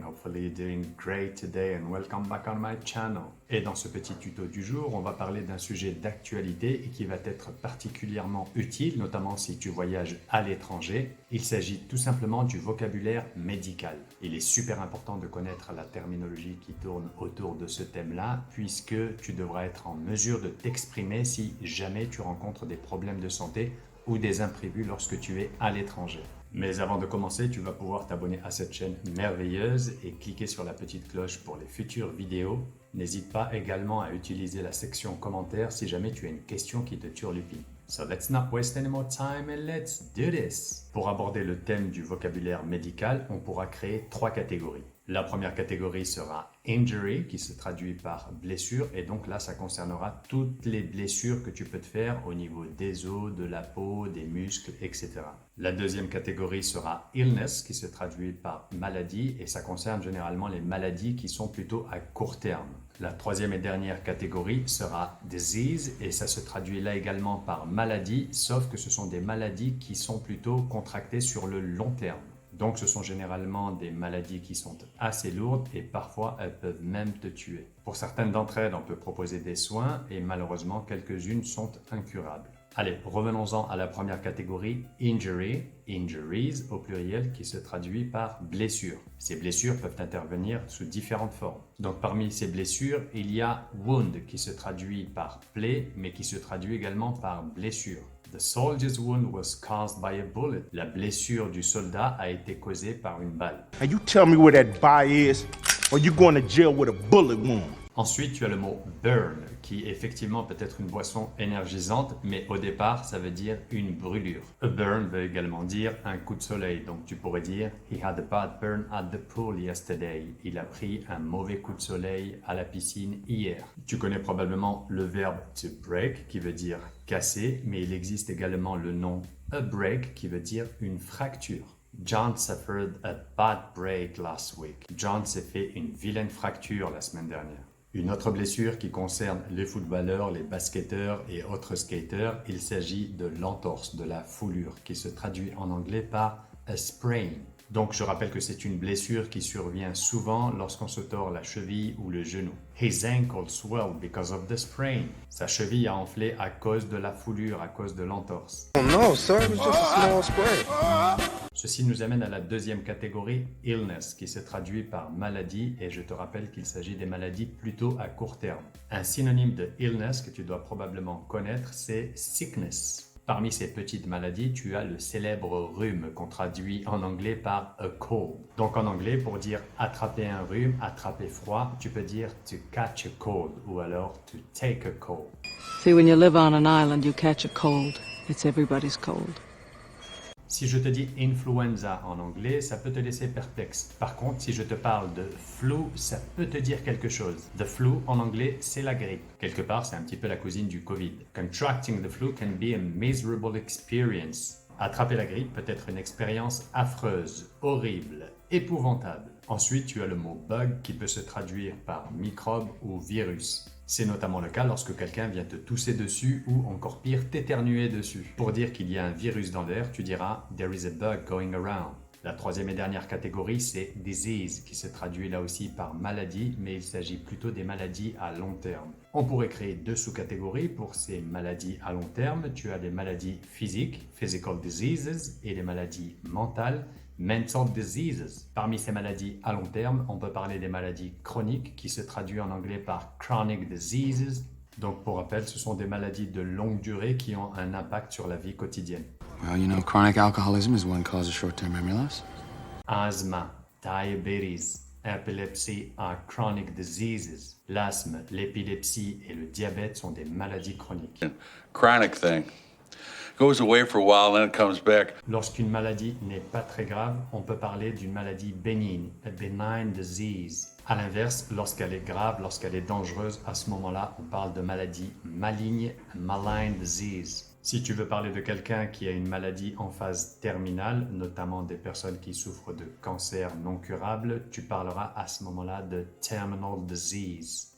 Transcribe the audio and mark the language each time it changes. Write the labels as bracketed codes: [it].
[en] Hopefully you're doing great today and welcome back on my channel. [fr] Et dans ce petit tuto du jour, on va parler d'un sujet d'actualité et qui va être particulièrement utile, notamment si tu voyages à l'étranger. Il s'agit tout simplement du vocabulaire médical. Il est super important de connaître la terminologie qui tourne autour de ce thème-là, puisque tu devras être en mesure de t'exprimer si jamais tu rencontres des problèmes de santé ou des imprévus lorsque tu es à l'étranger. Mais avant de commencer, tu vas pouvoir t'abonner à cette chaîne merveilleuse et cliquer sur la petite cloche pour les futures vidéos. N'hésite pas également à utiliser la section commentaires si jamais tu as une question qui te turlupine. [en] So let's not waste any more time and let's do this. [fr] Pour aborder le thème du vocabulaire médical, on pourra créer 3 catégories. La première catégorie sera injury, qui se traduit par blessure, et donc là, ça concernera toutes les blessures que tu peux te faire au niveau des os, de la peau, des muscles, etc. La deuxième catégorie sera illness, qui se traduit par maladie, et ça concerne généralement les maladies qui sont plutôt à court terme. La troisième et dernière catégorie sera disease, et ça se traduit là également par maladie, sauf que ce sont des maladies qui sont plutôt contractées sur le long terme. Donc, ce sont généralement des maladies qui sont assez lourdes et parfois elles peuvent même te tuer. Pour certaines d'entre elles, on peut proposer des soins et malheureusement, quelques-unes sont incurables. Allez, revenons-en à la première catégorie, injury, injuries au pluriel qui se traduit par blessure. Ces blessures peuvent intervenir sous différentes formes. Donc, parmi ces blessures, il y a wound qui se traduit par plaie, mais qui se traduit également par blessure. [en] The soldier's wound was caused by a bullet. [fr] La blessure du soldat a été causée par une balle. [en] Now you tell me where that bye is, or you going to jail with a bullet wound. [fr] Ensuite, tu as le mot burn, qui effectivement peut être une boisson énergisante, mais au départ, ça veut dire une brûlure. A burn veut également dire un coup de soleil, donc tu pourrais dire « [en] He had a bad burn at the pool yesterday ». [fr] Il a pris un mauvais coup de soleil à la piscine hier. Tu connais probablement le verbe to break, qui veut dire casser, mais il existe également le nom a break, qui veut dire une fracture. [en] John suffered a bad break last week. [fr] John s'est fait une vilaine fracture la semaine dernière. Une autre blessure qui concerne les footballeurs, les basketteurs et autres skaters, il s'agit de l'entorse, de la foulure, qui se traduit en anglais par a sprain. Donc je rappelle que c'est une blessure qui survient souvent lorsqu'on se tord la cheville ou le genou. [en] His ankle swelled because of the sprain. [fr] Sa cheville a enflé à cause de la foulure, à cause de l'entorse. [en] Oh no, sir, it was just a small sprain. [fr] Ceci nous amène à la deuxième catégorie, illness, qui se traduit par maladie, et je te rappelle qu'il s'agit des maladies plutôt à court terme. Un synonyme de illness que tu dois probablement connaître, c'est sickness. Parmi ces petites maladies, tu as le célèbre rhume qu'on traduit en anglais par a cold. Donc en anglais, pour dire attraper un rhume, attraper froid, tu peux dire [en] to catch a cold [fr] ou alors [en] to take a cold. See, when you live on an island, you catch a cold. It's everybody's cold. [fr] Si je te dis influenza en anglais, ça peut te laisser perplexe. Par contre, si je te parle de flu, ça peut te dire quelque chose. The flu en anglais, c'est la grippe. Quelque part, c'est un petit peu la cousine du Covid. [en] Contracting the flu can be a miserable experience. [fr] Attraper la grippe peut être une expérience affreuse, horrible, épouvantable. Ensuite, tu as le mot bug qui peut se traduire par microbe ou virus. C'est notamment le cas lorsque quelqu'un vient te tousser dessus ou encore pire, t'éternuer dessus. Pour dire qu'il y a un virus dans l'air, tu diras « [en] There is a bug going around ». [fr] La troisième et dernière catégorie, c'est « disease » qui se traduit là aussi par maladie, mais il s'agit plutôt des maladies à long terme. On pourrait créer 2 sous-catégories pour ces maladies à long terme. Tu as des maladies physiques, physical diseases, et des maladies mentales, mental diseases. Parmi ces maladies à long terme, on peut parler des maladies chroniques qui se traduit en anglais par chronic diseases. Donc pour rappel, ce sont des maladies de longue durée qui ont un impact sur la vie quotidienne. [en] Well, you know, chronic alcoholism is one cause of short-term memory loss. Asthma, diabetes, epilepsy are chronic diseases. [fr] L'asthme, l'épilepsie et le diabète sont des maladies chroniques. [en] Chronic thing. Goes away for a while, then it comes back. [fr] Lorsqu'une maladie n'est pas très grave, on peut parler d'une maladie bénigne, a benign disease. À l'inverse, lorsqu'elle est grave, lorsqu'elle est dangereuse, à ce moment-là, on parle de maladie maligne, a malign disease. Si tu veux parler de quelqu'un qui a une maladie en phase terminale, notamment des personnes qui souffrent de cancer non curable, tu parleras à ce moment-là de terminal disease.